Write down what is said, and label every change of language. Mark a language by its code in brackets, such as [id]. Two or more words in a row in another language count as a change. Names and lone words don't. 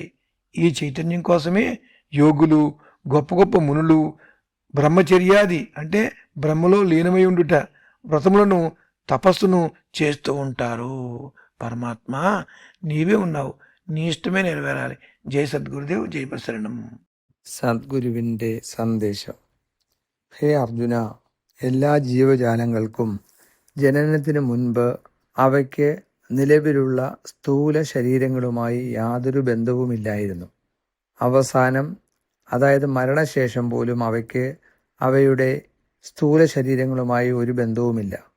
[te] ఈ చైతన్యం కోసమే యోగులు, గొప్ప గొప్ప మునులు బ్రహ్మచర్యాది అంటే బ్రహ్మలో లీనమై ఉండుట, వ్రతములను, తపస్సును చేస్తూ ఉంటారు. పరమాత్మ నీవే ఉన్నావు, నీ ఇష్టమే నెరవేరాలి. జై సద్గురుదేవ్, జై ప్రసరణం. [ml] സദ്ഗുരുവിൻ്റെ സന്ദേശം. ഹേ അർജുന, എല്ലാ ജീവജാലങ്ങൾക്കും ജനനത്തിനു മുൻപ് അവയ്ക്ക് നിലവിലുള്ള സ്ഥൂല ശരീരങ്ങളുമായി യാതൊരു ബന്ധവുമില്ലായിരുന്നു. അവസാനം, അതായത് മരണശേഷം പോലും അവയ്ക്ക് അവയുടെ സ്ഥൂല ശരീരങ്ങളുമായി ഒരു ബന്ധവുമില്ല.